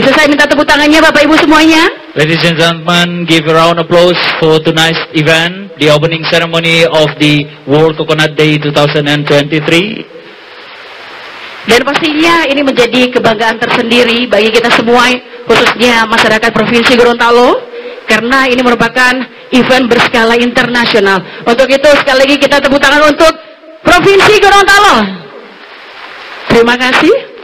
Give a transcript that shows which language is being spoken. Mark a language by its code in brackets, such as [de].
[id] Bisa saya minta tepuk tangannya Bapak Ibu semuanya? [en] Ladies and gentlemen, give a round of applause for tonight's event, the opening ceremony of the World Coconut Day 2023. [id] Dan pastinya ini menjadi kebanggaan tersendiri bagi kita semua, khususnya masyarakat Provinsi Gorontalo, karena ini merupakan event berskala internasional. Untuk itu sekali lagi kita tepuk tangan untuk Provinsi Gorontalo. Terima kasih.